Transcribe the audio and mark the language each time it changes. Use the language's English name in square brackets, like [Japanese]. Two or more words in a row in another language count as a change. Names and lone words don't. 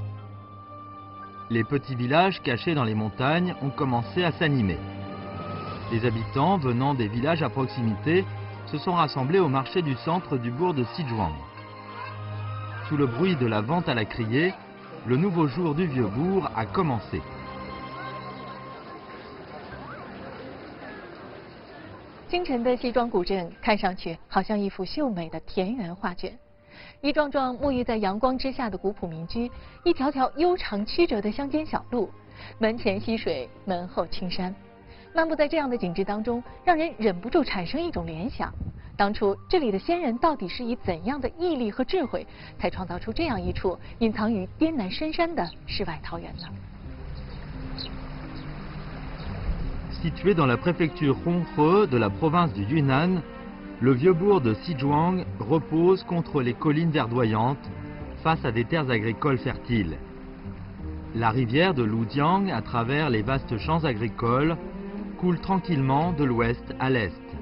[French] Les petits villages cachés dans les montagnes ont commencé à s'animer. Les habitants venant des villages à proximité se sont rassemblés au marché du centre du bourg de Sizhuang. Sous le bruit de la vente à la criée, le nouveau jour du vieux bourg a commencé. [Chinese] 清晨的西庄古镇看上去好像一幅秀美的田园画卷，一幢幢沐浴在阳光之下的古朴民居，一条条悠长曲折的乡间小路，门前溪水，门后青山。漫步在这样的景致当中，让人忍不住产生一种联想：当初这里的先人到底是以怎样的毅力和智慧，才创造出这样一处隐藏于滇南深山的世外桃源呢？ [French] Situé dans la préfecture Honghe de la province du Yunnan, le vieux bourg de Sizhuang repose contre les collines verdoyantes, face à des terres agricoles fertiles. La rivière de Lujiang, à travers les vastes champs agricoles, coule tranquillement de l'ouest à l'est.